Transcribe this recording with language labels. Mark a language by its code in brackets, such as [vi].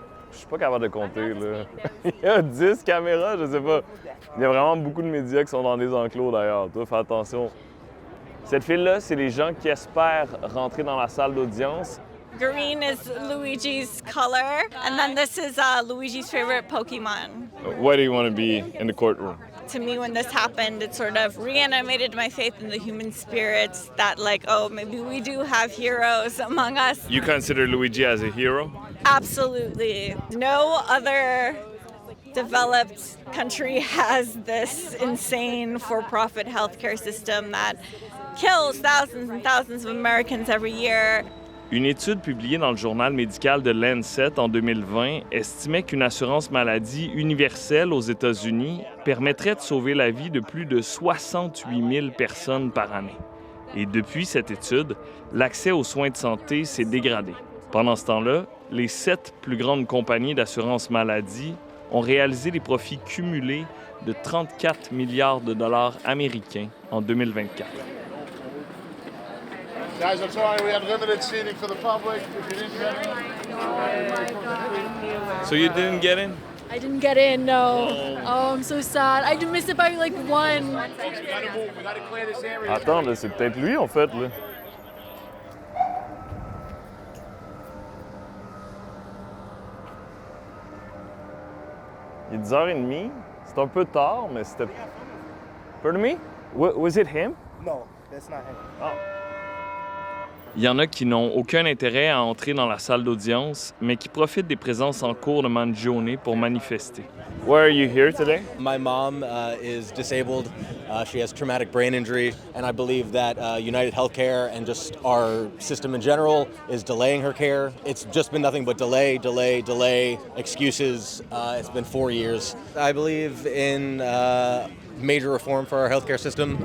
[fr] Je suis pas capable de compter, là. Il y a 10 caméras, je sais pas. Il y a vraiment beaucoup de médias qui sont dans des enclos, d'ailleurs. Toi, fais attention. Cette file-là, c'est les gens qui espèrent rentrer dans la salle d'audience. [en] Green is Luigi's color, and then this is Luigi's favorite Pokemon. Why do you want to be in the courtroom? To me, when this happened, it sort of reanimated my faith in the human spirits that, like, oh, maybe we do have heroes among us. You consider Luigi as a hero? Absolutely. No other developed country has this insane for-profit healthcare system that kills thousands and thousands of Americans every year. [fr] Une étude publiée dans le journal médical de Lancet en 2020 estimait qu'une assurance maladie universelle aux États-Unis permettrait de sauver la vie de plus de 68 000 personnes par année. Et depuis cette étude, l'accès aux soins de santé s'est dégradé. Pendant ce temps-là, les 7 plus grandes compagnies d'assurance maladie ont réalisé des profits cumulés de 34 milliards de dollars américains en 2024. [en] Guys, I'm sorry, we have limited seating for the public. If you didn't get in. So you didn't get in? I didn't get in, no. Oh, I'm so sad. I missed it by like one. Folks, we gotta move. We gotta clear this area. [fr] Attends, là, c'est peut-être lui, en fait, là. Il est 10h30. C'est un peu tard, mais c'était... [en] Pardon me? Was it him? No, that's not him. Oh. [fr] Il y en a qui n'ont aucun intérêt à entrer dans la salle d'audience, mais qui profitent des présences en cours de Mangione pour manifester. [en] Why are you here today? My mom is disabled. She has traumatic brain injury, and I believe that UnitedHealthcare and just our system in general is delaying her care. It's just been nothing but delay, excuses. It's been 4 years. I believe in major reform for our healthcare system.